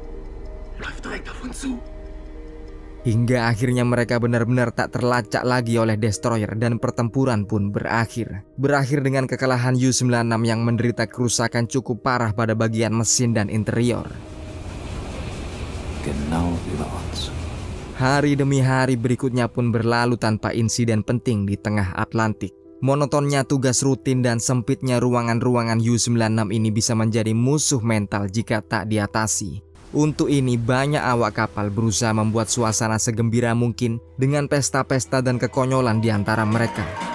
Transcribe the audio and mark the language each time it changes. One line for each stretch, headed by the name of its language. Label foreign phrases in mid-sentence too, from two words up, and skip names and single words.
Indonesian: Hingga akhirnya mereka benar-benar tak terlacak lagi oleh destroyer dan pertempuran pun berakhir. Berakhir dengan kekalahan U-96 yang menderita kerusakan cukup parah pada bagian mesin dan interior.
German: genau über uns.
Indonesian: Hari demi hari berikutnya pun berlalu tanpa insiden penting di tengah Atlantik. Monotonnya tugas rutin dan sempitnya ruangan-ruangan U-96 ini bisa menjadi musuh mental jika tak diatasi. Untuk ini banyak awak kapal berusaha membuat suasana segembira mungkin dengan pesta-pesta dan kekonyolan di antara mereka.